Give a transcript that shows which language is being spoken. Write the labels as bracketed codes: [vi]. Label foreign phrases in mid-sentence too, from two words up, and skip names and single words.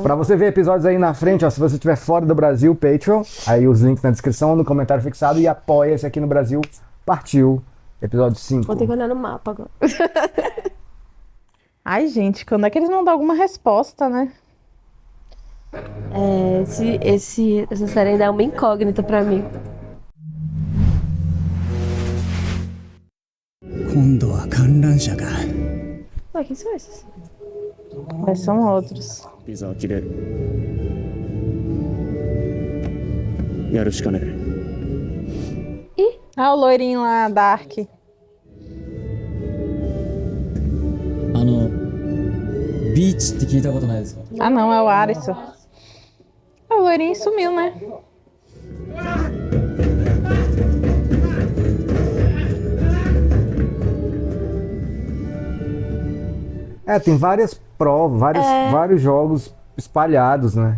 [pt] Pra você ver episódios aí na frente, ó, se você estiver fora do Brasil, Patreon, aí os links na descrição, no comentário fixado, e apoia-se aqui no Brasil. Partiu, episódio 5. Vou ter que olhar no mapa agora. Ai, gente, quando é que eles vão dar alguma resposta, né? Essa série ainda é uma incógnita pra mim. [ja] 今度は観覧車か [pt] Ué, quem são esses? Mas são outros. [ja] ビザは切れるやるしかねえ [pt] Ah, o loirinho lá, Dark. [ja] ビーチって聞いたことないですか [pt] Ah, não, é o Alisson. Ah, o loirinho sumiu, né? Tem várias provas, vários jogos espalhados, né?